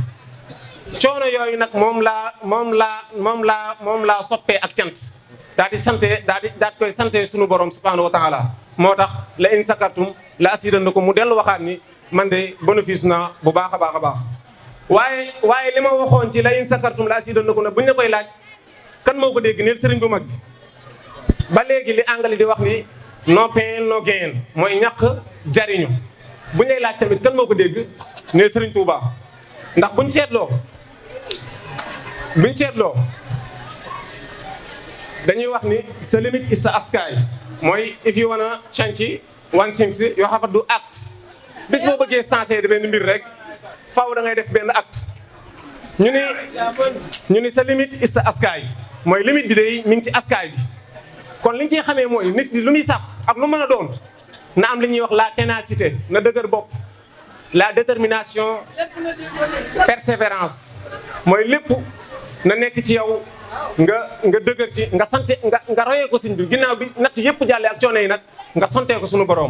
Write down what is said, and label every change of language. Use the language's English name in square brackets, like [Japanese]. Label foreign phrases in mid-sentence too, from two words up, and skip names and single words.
[Wolof] coono yooyu nag moom laa soppee ak cant daal di koy sante sunu borom [Arabic] subhanahu wa taala [Wolof] moo tax [Arabic] لئن شكرتم لأزيدنكم [Wolof] mu dellu waxaat ni man de bénéfice naa bu baax a baax waaye li ma waxoon ci [Arabic] لئن شكرتم لأزيدنكم [Wolof] nag buñ ne koy laaj kan moo ko dégg neel sëriñ bu mag bi ba léegi li anglais di wax ni [English] no pain no gain [Wolof] mooy ñàkk jariñu bu ñu lay laaj tamit kan moo ko dégg neel sëriñ Touba ndax buñ seetloo dañuy wax ni sa [English] limit is [Wolof] sa sky mooy [English] if you wanna change one thing you have to do act [Wolof] bis boo bëggee sensé de benn mbir rek faaw da ngay def benn acte ñu ni sa limite is sa sky mooy limite bi day mi ngi ci askaay bi kon li ñu ciy xamee mooy nit ñi lu muy sàpp ak lu mën a doon na am li ñuy wax la ténacité na dëgër bopp [French] la détermination persévérance [Wolof] mooy lépp na nekk ci yow nga dëgër ci nga sante nga royee ko sëñ bi ginnaaw bi natt yëpp jàllee ak coono yi nag nga santee ko suñu borom.